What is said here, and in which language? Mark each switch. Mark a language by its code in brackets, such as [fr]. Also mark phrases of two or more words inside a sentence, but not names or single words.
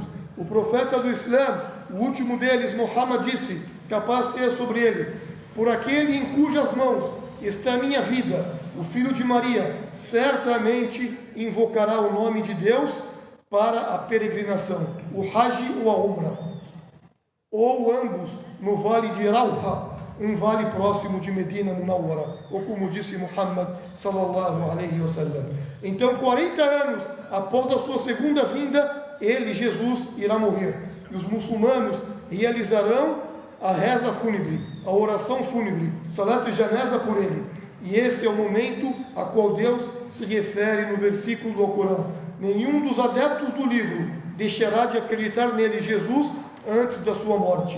[pt] O profeta do Islã, o último deles, Muhammad, disse, que a paz esteja sobre ele: por aquele em cujas mãos está a minha vida, o filho de Maria certamente invocará o nome de Deus para a peregrinação, o Hajj ou a Umrah, ou ambos no vale de Rauha, um vale próximo de Medina Munawwara, ou como disse Muhammad [ar] صلى الله عليه وسلم. [pt] Então, 40 anos após a sua segunda vinda, ele, Jesus, irá morrer, e os muçulmanos realizarão a reza fúnebre, a oração fúnebre, [ar] صلاة الجنازة [pt] por ele. E esse é o momento a qual Deus se refere no versículo do Alcorão: nenhum dos adeptos do livro deixará de acreditar nele, Jesus, antes da sua morte.